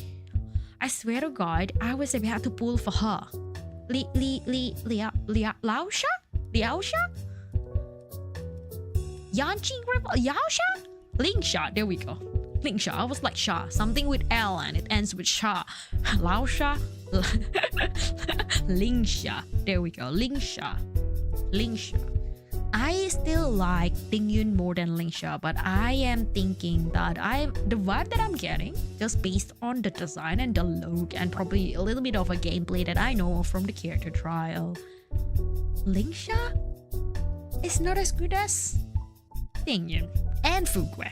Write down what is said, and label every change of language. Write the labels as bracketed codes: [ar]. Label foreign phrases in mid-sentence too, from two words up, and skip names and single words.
[en] I swear to God, I was about to pull for her. Laosha? Yanqing River? Yaosha? Lingsha, there we go. Lingsha, I was like Sha. Something with L and it ends with Sha. Laosha? Lingsha. There we go. Lingsha. I still like Tingyun more than Lingsha, but I am thinking that the vibe that I'm getting, just based on the design and the look and probably a little bit of a gameplay that I know from the character trial, Lingsha is not as good as Tingyun and Fugue.